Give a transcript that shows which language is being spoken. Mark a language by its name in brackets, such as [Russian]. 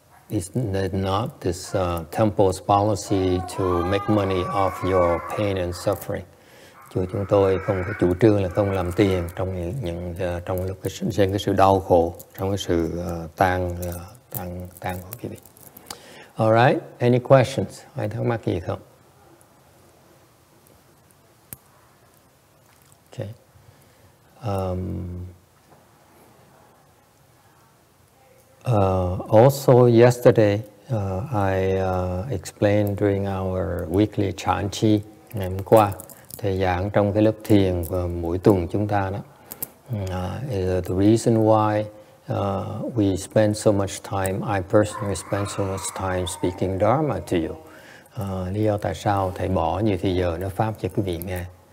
[English] It's not this temple's policy to make money off your pain and suffering. [Vietnamese] Chùa chúng tôi không có chủ trương là không làm tiền trong lúc trên cái sự đau khổ, trong cái sự tan của quý vị. [English] All right, any questions? [Vietnamese] Ai thắc mắc gì không? [English] Okay. Also yesterday, I explained during our weekly chanchi [Vietnamese] ngày hôm qua. Thầy giảng trong cái lớp thiền mỗi tuần chúng ta đó. [English] The reason why we spend so much time, I personally spend so much time speaking Dharma to you. [Vietnamese] Lý do tại sao thầy bỏ nhiều thời giờ nói pháp cho quý vị nghe.